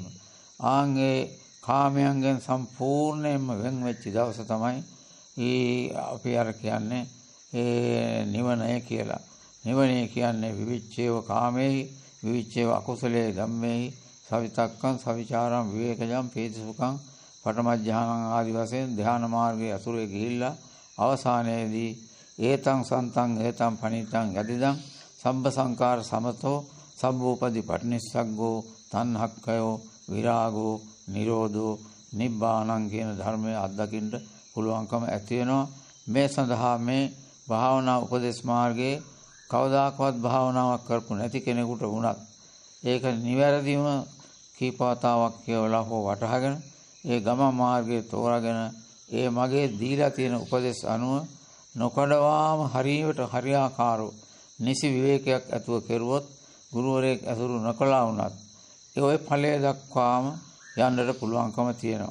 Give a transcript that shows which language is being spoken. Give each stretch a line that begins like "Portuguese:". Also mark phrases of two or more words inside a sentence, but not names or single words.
Sinhala: ආන්ගේ කාමයන්ගෙන් සම්පූර්ණයෙන්ම වෙන් වෙච්ච දවස තමයි අපි අර කියන්නේ නිවනය කියලා. නිවනේ කියන්නේ
Pali: විවිච්ඡේව කාමේහි, විවිච්ඡේව අකුසලේ ධම්මේහි, සවිතක්කං සවිචාරං විවේකජං පීතිසුඛං පඨම ධ්‍යාන
Sinhala: ආදි වශයෙන් ධ්‍යාන මාර්ගයේ අසුරේ ගිහිල්ලා අවසානයේදී
Pali: ඒතං සන්තං ඒතං පනිතං යදිදං සම්බ සංකාර සමතෝ සබ්බෝපදි පටිනිස්සග්ගෝ තණ්හක්ඛයෝ විරාගෝ නිරෝධෝ නිබ්බාණං
Sinhala: කියන ධර්මය අත්දකින්න පුළුවන්කම ඇති වෙනවා. මේ සඳහා මේ භාවනා උපදේශ මාර්ගයේ කවදාකවත් භාවනාවක් කරපු නැති කෙනෙකුට වුණත් ඒක නිවැරදිව කීපවතාවක් කියවලා හෝ වටහාගෙන ඒ ගමන් මාර්ගයේ තෝරාගෙන ඒ මගේ දීලා තියෙන උපදේශ අනුව නොකඩවාම හරියට හරියාකාරව නිසි විවේකයක් ඇතුව කෙරුවොත් ගුරුවරයෙක් ඇසුරු නොකළා වුණත් ඒ ඔය ඵලය දක්වාම යන්නට පුළුවන්කම තියෙනවා.